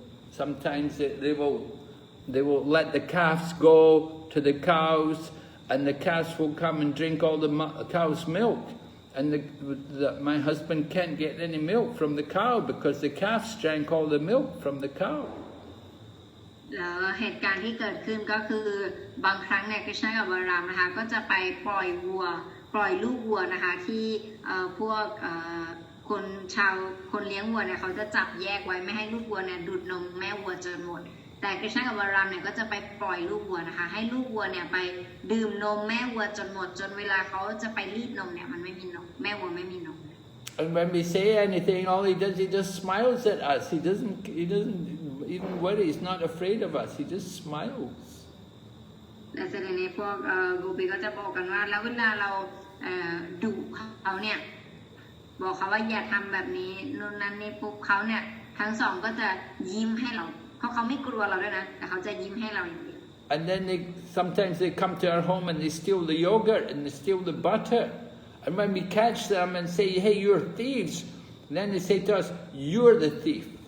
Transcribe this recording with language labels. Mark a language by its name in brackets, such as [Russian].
[English] Sometimes they will let the calves go to the cows and the calves will come and drink all the cow's milk. And my husband can't get any milk from the cow because the calves drank all the milk from the cow. [Thai] แล้วเหตุการณ์ที่เกิดขึ้นก็คือบางครั้งเนี่ยคริชนากับบารามนะคะก็จะไปปล่อยลูกวัวนะคะที่พวกคนเลี้ยงวัวเนี่ยเขาจะจับแยกไว้ไม่ให้ลูกวัวเนี่ยดูดนมแม่วัวจนหมดแต่คริชนากับบารามเนี่ยก็จะไปปล่อยลูกวัวนะคะให้ลูกวัวเนี่ยไปดื่มนมแม่วัวจนหมดจนเวลาเขาจะไปรีดนมเนี่ยมันไม่มีนมแม่วัวไม่มีนม [English] And when we say anything, all he does, he just smiles at us. He doesn't even worry. He's not afraid of us. He just smiles. [Thai] แต่แสดงในพวกโกปีก็จะบอกกันว่าแล้วเวลาเราดุเขาเนี่ยบอกเขาว่าอย่าทำแบบนี้นู่นนั่นนี่ปุ๊บเขาเนี่ยทั้งสองก็จะยิ้มให้เราเพราะเขาไม่กลัวเราด้วยนะแต่เขาจะยิ้มให้เราอย่างเดียว [English] And then sometimes they come to our home and they steal the yogurt and they steal the butter. And when we catch them and say, hey, you're thieves, then they say to us, you're the thief.